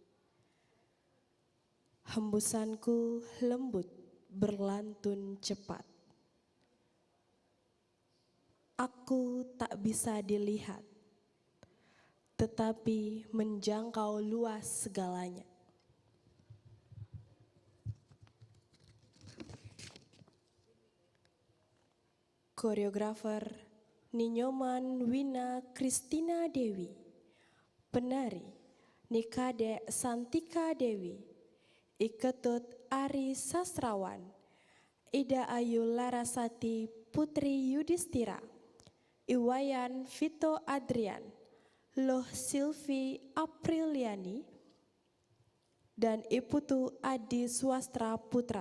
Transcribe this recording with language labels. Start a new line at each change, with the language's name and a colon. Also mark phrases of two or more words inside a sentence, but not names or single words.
Indonesian: Hembusanku lembut berlantun cepat. Aku tak bisa dilihat, tetapi menjangkau luas segalanya. Koreografer Ninyoman Wina Kristina Dewi, penari Nikade Santika Dewi, Iketut Ari Sastrawan, Ida Ayu Larasati Putri Yudhistira, Iwayan Vito Adrian, Loh Silvi Apriliani, dan Iputu Adi Swastra Putra.